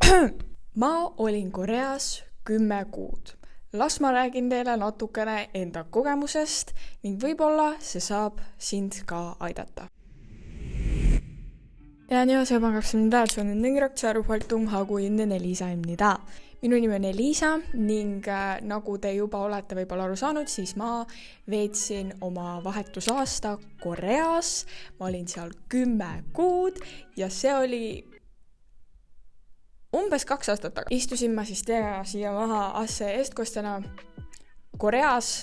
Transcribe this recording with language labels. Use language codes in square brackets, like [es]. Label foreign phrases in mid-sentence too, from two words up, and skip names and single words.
[et] Ma olin Koreas 10 kuud. Las ma räägin teile natukene enda kogemusest ning võib-olla see saab sind ka aidata. [ko] 안녕하세요. 반갑습니다. 저는 능력자로 활동하고 있는 엘리사입니다. [et] Minu nimi on Elisa ning nagu te juba olete võib-olla aru saanud, siis ma veetsin oma vahetusaasta Koreas. Ma olin seal 10 kuud ja see oli umbes 2 aastat taga. Istusin ma siis teiega siia maha asse eestkostjana Koreas.